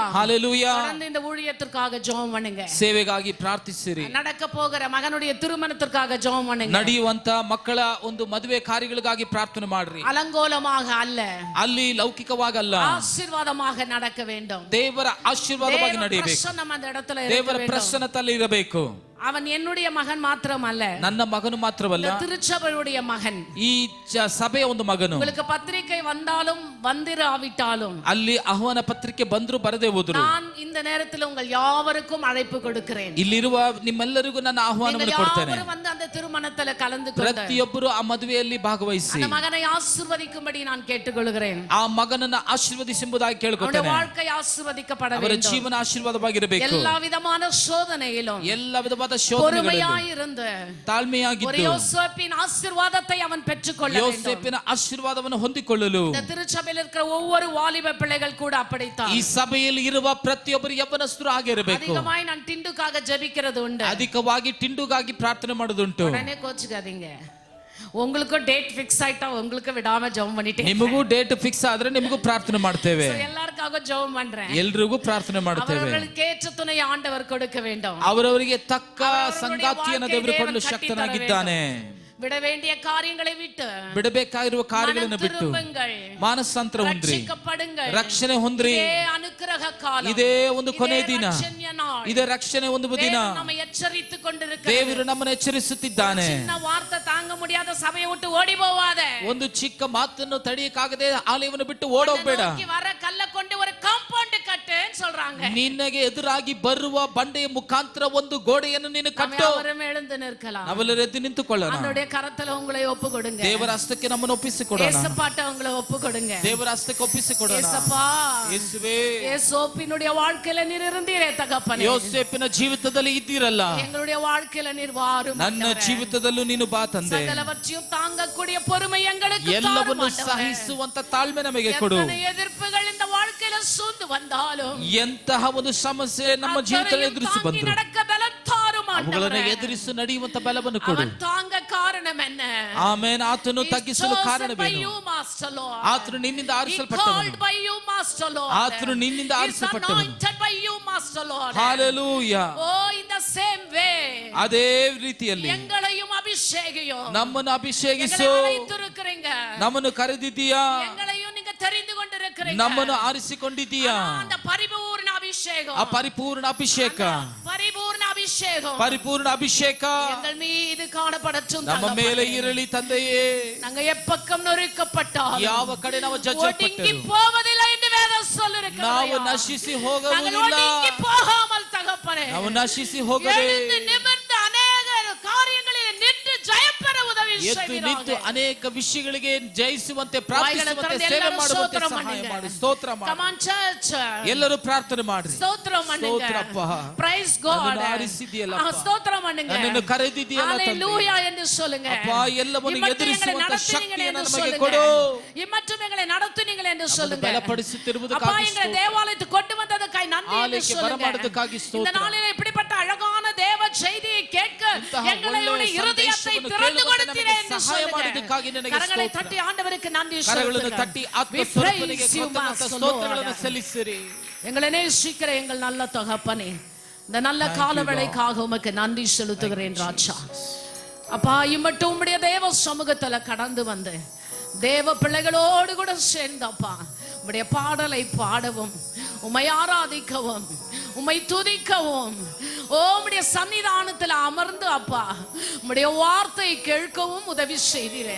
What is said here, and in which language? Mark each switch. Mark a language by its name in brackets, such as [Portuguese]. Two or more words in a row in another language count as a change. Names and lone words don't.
[Tamil] ஹalleluya. தொடர்ந்து இந்த ஊழியத்திற்காக ஜெபம் பண்ணுங்க, [Kannada] ಸೇವೆಗಾಗಿ ಪ್ರಾರ್ಥಿಸಿರಿ. [Tamil] நடக்க போகிற மகனுடைய திருமணத்திற்காக ஜெபம் பண்ணுங்க, [Kannada] ನಡೆಯುವಂತ ಮಕ್ಕಳ ಒಂದು ಮದುವೆ ಕಾರ್ಯಗಳಿಗಾಗಿ ಪ್ರಾರ್ಥನೆ ಮಾಡ್ರಿ. [Tamil] அலங்கோலமாக அல்ல, [Kannada] ಅಲ್ಲಿ ಲೌಕಿಕವಾಗಲ್ಲ, [Tamil] ಆಶೀರ್ವಾದமாக நடக்க வேண்டும். [Kannada] ದೇವರ ಆಶೀರ್ವಾದವಾಗಿ ನಡೆಯಬೇಕು, ದೇವರ ಪ್ರಸನ್ನತೆಯಲ್ಲಿ ಇರಬೇಕು. [Tamil] அவன் என்னுடைய மகன் மாத்திரமல்ல, [Kannada] ನನ್ನ ಮಗನು ಮಾತ್ರವಲ್ಲ, [Tamil] இந்த திருச்சபையுடைய மகன். [Kannada] ಈ ಸಭೆಯ ಒಂದು ಮಗನು. [Tamil] உங்களுக்கு பத்திரிகை வந்தாலும் வந்திராவிட்டாலும், [Kannada] ಅಲ್ಲಿ ಆಹ್ವಾನ ಪತ್ರಿಕೆ ಬಂದ್ರು ಬರದೇ ಹೋದ್ರು, [Tamil] நான் இந்த நேரத்தில் உங்கள் யாவருக்கும் அழைப்பு கொடுக்கிறேன். [Kannada] ಇಲ್ಲಿರುವ ನಿಮ್ಮೆಲ್ಲರಿಗೂ ನನ್ನ ಆಹ್ವಾನವನ್ನು ಕೊಡ್ತೇನೆ. [Tamil] யாவரும் வந்து அந்த திருமணத்தில் கலந்து கொண்டு [Kannada] ಪ್ರತಿಯೊಬ್ಬರು ಆ ಮದುವೆಯಲ್ಲಿ ಭಾಗವಹಿಸಿ [Tamil] அந்த மகனை ஆசீர்வதிக்கும்படி நான் கேட்டுக்கொள்கிறேன். [Kannada] ಆ ಮಗನನ್ನ ಆಶೀರ್ವದಿಸೆಂಬುದಾಗಿ [Tamil] அவருடைய [Kannada] ಕೇಳಿಕೊಳ್ಳುತ್ತೇನೆ. [Tamil] வாழ்க்கை ஆசீர்வதிக்கப்பட [Kannada] ಅವರ [Tamil] வேண்டும். [Kannada] ಜೀವನ ಆಶೀರ್ವಾದವಾಗಿರಬೇಕು. [Tamil] எல்லா விதமான சோதனையிலும் [Kannada] ಎಲ್ಲ ವಿಧವಾದ ಶೋಧನೆಗಳಲ್ಲಿ [Tamil] பொறுமையாயிருந்து ஒரு [Kannada] ತಾಳ್ಮೆಯಾಗಿದ್ದು [Tamil] யோசேப்பின் ஆசீர்வாதத்தை அவன் பெற்றுக்கொள்ள வேண்டும். [Kannada] ಯೋಸೇಫಿನ ಆಶೀರ್ವಾದವನ್ನು ಹೊಂದಿಕೊಳ್ಳಲು [Tamil] இந்த திருச்சபையில் இருக்கிற ஒவ்வொரு வாலிப பிள்ளைகள் கூட அப்படித்தான். [Kannada] ಈ ಸಭೆಯಲ್ಲಿ ಇರುವ ಪ್ರತಿಯೊಬ್ಬರು ಯೌವನಸ್ಥರು ಆಗಿರಬೇಕು. [Tamil] அதிகமாய் நான் டிண்டுக்காக ஜெபிக்கிறது உண்டு. [Kannada] ಅಧಿಕವಾಗಿ ಟಿಂಡುಗಾಗಿ ಪ್ರಾರ್ಥನೆ ಮಾಡೋದುಂಟು. [Tamil] உடனே கோச்சுக்காதீங்க. உங்களுக்கும் டேட் ஃபிக்ஸ் ஆயிட்டா உங்களுக்கு விடாம ஜெபம் பண்ணிட்டே [Kannada] ನಿಮಗೂ ಡೇಟ್ ಫಿಕ್ಸ್ ಆದ್ರೆ ನಿಮಗೂ ಪ್ರಾರ್ಥನೆ ಮಾಡ್ತೇವೆ. [Tamil] எல்லாருக்காக ஜெபம் பண்றேன். [Kannada] ಎಲ್ರಿಗೂ ಪ್ರಾರ್ಥನೆ ಮಾಡ್ತೇವೆ. [Tamil] அவர்களுக்கு ஏற்ற துணை ஆண்டவர் கொடுக்க வேண்டும். [Kannada] ಅವರವರಿಗೆ ತಕ್ಕ ಸಂಗಾತಿಯನ್ನು ದೇವರು ಕೊಡಲು ಶಕ್ತನಾಗಿದ್ದಾನೆ. [Tamil] விட வேண்டிய காரியங்களை விட்டு [Kannada] ಬಿಡಬೇಕಾಗಿರುವ ಕಾರ್ಯಗಳನ್ನು ಬಿಟ್ಟು ಮಾನಸಾಂತರ ಹೊಂದ್ರಿ, ರಕ್ಷಣೆ ಹೊಂದ್ರಿ. ಅನುಗ್ರಹ ಕಾಲ, ಇದೇ ಒಂದು ಕೊನೆ ದಿನ, ಇದೇ ರಕ್ಷಣೆ ಒಂದು ದಿನ. ದೇವರು ನಮ್ಮನ್ನು ಎಚ್ಚರಿಸುತ್ತಿದ್ದಾನೆ. [Tamil] வார்த்தை தாங்க முடியாத சபைய விட்டு ஓடி போவாதே. [Kannada] ಒಂದು ಚಿಕ್ಕ ಮಾತನ್ನು ತಡೆಯಕ್ಕಾಗದೆ ಆಲಯವನ್ನು ಬಿಟ್ಟು ಓಡೋಗ್ಬೇಡ. [Tamil] வர கல்ல கொண்டு ஒண்ணு காம்பௌண்ட் கட்டு சொல்றாங்க. [Kannada] ನಿನಗೆ ಎದುರಾಗಿ ಬರುವ ಬಂಡೆಯ ಮುಖಾಂತರ ಒಂದು ಗೋಡೆಯನ್ನು ನೀನು ಕಟ್ಟು. [Tamil] ಅವರೇ எழுந்து நிற்கலாம். [Kannada] ನಾವೆಲ್ಲರೂ ಎದ್ದು ನಿಂತುಕೊಳ್ಳೋಣ. [Tamil] அவருடைய கரத்துல உங்களை ஒப்பு கொடுங்க. [Kannada] ದೇವರ ಹಸ್ತಕ್ಕೆ ನಮ್ಮನ್ನು ಒಪ್ಪಿಸಿಕೊಡೋಣ. [Tamil] ஏசப்பாட்ட உங்களை ஒப்பு கொடுங்க. [Kannada] ದೇವರ ಹಸ್ತಕ್ಕೆ ಒಪ್ಪಿಸಿಕೊಡೋಣ. [Tamil] ஏசப்பா, [Kannada] ಯೇಸುವೇ, [Tamil] யோசேப்பினுடைய வாழ்க்கையில நீர் இருந்தீரே தகப்பனே. [Kannada] ಯೋಸೇಫಿನ ಜೀವಿತದಲ್ಲಿ ಇದ್ದೀರಲ್ಲ, [Tamil] எங்களுடைய வாழ்க்கையில நீர் வாரும். [Kannada] ನನ್ನ ಜೀವಿತದಲ್ಲೂ ನೀನು ಬಾ ತಂದೆ. [Tamil] சகலவற்றையும் தாங்கக்கூடிய பொறுமை எங்களுக்கு தாரும் [Kannada] ಎಲ್ಲವನ್ನೂ [Tamil] ஆண்டவரೇ. [Kannada] ಸಹಿಸುವಂತ ತಾಳ್ಮೆ ನಮಗೆ ಕೊಡು. [Tamil] எத்தனை எதிர்ப்புகள் இந்த வாழ்க்கையில சூழ்ந்து வந்தாலும், [Kannada] ಎಂತಹ ಒಂದು ಸಮಸ್ಯೆ ನಮ್ಮ ಜೀವಿತದಲ್ಲಿ ಎದುರಿಸಿ ಬಂದ್ರು, [Tamil] நடக்க பலம் தாரும் [Kannada] ಅವುಗಳನ್ನು [Tamil] ஆண்டவரೇ. [Kannada] ಎದುರಿಸಿ ನಡೆಯುವಂತ ಬಲವನ್ನು ಕೊಡು. [Tamil] அவன் தாங்க காரணம் என்ன? [Kannada] ಆಮೇನ್. ಆತನು ತಗ್ಗಿಸಲು ಕಾರಣವೇನು? ಆತನು ನಿನ್ನಿಂದ ಆರಿಸಲ್ಪಟ್ಟವನು. ಆತನು ನಿನ್ನಿಂದ ಆರಿಸಲ್ಪಟ್ಟವನು. ಹಲ್ಲೆಲೂಯಾ. ಅದೇ ರೀತಿಯಲ್ಲಿ [Tamil] எங்களையும் அபிஷேகியோ, [Kannada] ನಮ್ಮನ್ನು ಅಭಿಷೇಕಿಸು. ನಮ್ಮನ್ನು ಕರೆದಿದ್ದೀಯಾ, [Tamil] எங்களையும் நீங்க தெரிந்து கொண்டிருக்கிறீங்க. [Kannada] ನಮ್ಮನ್ನು ಆರಿಸಿಕೊಂಡಿದ್ದೀಯಾ. [Tamil] அந்த பரிபூர்ண அபிஷேகம், [Kannada] ಆ ಪರಿಪೂರ್ಣ ಅಭಿಷೇಕ, [Tamil] பரிபூர்ண அபிஷேகம் [Kannada] ಪರಿಪೂರ್ಣ ಅಭಿಷೇಕ [Tamil] எங்கள் மீது காணப்படட்டும். [Kannada] ನಮ್ಮ ಮೇಲೆ ಇರಲಿ ತಂದೆಯೇ. [Tamil] நாங்க எப்பக்கம் நொறுக்கப்பட்டாலும் [Kannada] ಯಾವ ಕಡೆ ನಾವು [Tamil] ஒடுங்கி [Kannada] ಜಜ್ಜಲ್ಪಟ್ಟರು, [Tamil] போவதில்லை என்று வேதம் சொல்லிருக்கிறது. [Kannada] ನಾವು ನಶಿಸಿ [Tamil] நாங்கள் [Kannada] ಹೋಗುವುದಿಲ್ಲ. [Tamil] ஒடுங்கி போகாமல் தகப்பனே, [Kannada] ನಾವು ನಶಿಸಿ ಹೋಗದೆ [Tamil] எழுந்து நிமிர்ந்து அநேக காரியங்களில் நின்று ஜெயம் பெற உதவி [Kannada] ಎದ್ದು ನಿಂತು [Tamil] செய்வீராக. [Kannada] ಅನೇಕ ವಿಷಯಗಳಿಗೆ ಜಯಿಸುವಂತೆ, ಪ್ರಾರ್ಥಿಸುವಂತೆ, ಸೇವೆ ಮಾಡುವಂತೆ ಸಹಾಯ ಮಾಡಿ. ಸ್ತೋತ್ರ ಮಾಡಿ. [English] Come on church, [Kannada] ಎಲ್ಲರೂ ಪ್ರಾರ್ಥನೆ ಮಾಡ್ರಿ. [Tamil] ಸ್ತೋತ್ರ பண்ணுங்க. [Kannada] ಸ್ತೋತ್ರಪ್ಪ. [English] Praise God. [Kannada] ನನ್ನನ್ನು ಆರಿಸಿದ್ದೀಯಲ್ಲಪ್ಪ. [Tamil] ಸ್ತೋತ್ರ பண்ணுங்க. [Kannada] ನನ್ನನ್ನು ಕರೆದಿದ್ದೀಯಲ್ಲ ತಂದೆ. [Tamil] Hallelujah ಎಂದು சொல்லுங்க. [Kannada] ಅಪ್ಪ, ಎಲ್ಲವನ್ನು ಎದುರಿಸುವಂತ ಶಕ್ತಿಯನ್ನು ನಮಗೆ [Tamil] சொல்லுங்க. [Kannada] ಕೊಡು. [Tamil] இம்மட்டும் எங்களை நடத்துனீங்களே என்று சொல்லுங்க. [Kannada] ಬಲಪಡಿಸುತ್ತಿರುವುದಕ್ಕಾಗಿ [Tamil] அப்பா, எங்களை தேவாலயத்துக்கு கொண்டு வந்ததற்காய் நன்றி என்று [Kannada] ஆலயಕ್ಕೆ [Tamil] சொல்லுங்க. [Kannada] ಬರಮಾಡುವುದಕ್ಕಾಗಿ ಸ್ತೋತ್ರ. [Tamil] இந்த நாளிலே இப்படிப்பட்ட அழகான தேவ செய்தியை கேட்க எங்களுடைய இருதயத்தை திறந்து கொடுத்தீரே என்று [Kannada] ಸಹಾಯ [Tamil] சொல்லுங்க. [Kannada] ಮಾಡುವುದಕ್ಕಾಗಿ ನಿನಗೆ [Tamil] கரங்களை [Kannada] ಸ್ತೋತ್ರ. [Tamil] தட்டி ஆண்டவருக்கு நன்றி [Kannada] ಕರಗಳನ್ನು [Tamil] சொல்லுங்க. [Kannada] ತಟ್ಟಿ ಆತ್ಮ [English] We [Kannada] ಸ್ವರೂಪನಿಗೆ [English] praise you, [Kannada] ಕೃತಜ್ಞತಾ [English] Master [Kannada] ಸ್ತೋತ್ರಗಳನ್ನು [English] Lord. [Kannada] ಸಲ್ಲಿಸಿರಿ. [Tamil] எங்களை நேசிக்கிற எங்கள் நல்ல தகப்பனே, இந்த நல்ல காலவேளைக்காக உமக்கு நன்றி செலுத்துகிறேன் ராஜா. அப்பா, இம்மட்டும் உம்முடைய தேவ சமூகத்துல கடந்து வந்து தேவ பிள்ளைகளோடு கூட சேர்ந்தப்பா உம்முடைய பாடலை பாடவும், உம்மை ஆராதிக்கவும், உம்மை துதிக்கவும், உம்முடைய சன்னிதானத்தில் அமர்ந்து அப்பா உம்முடைய வார்த்தை கேட்கவும் உதவி செய்தீரே.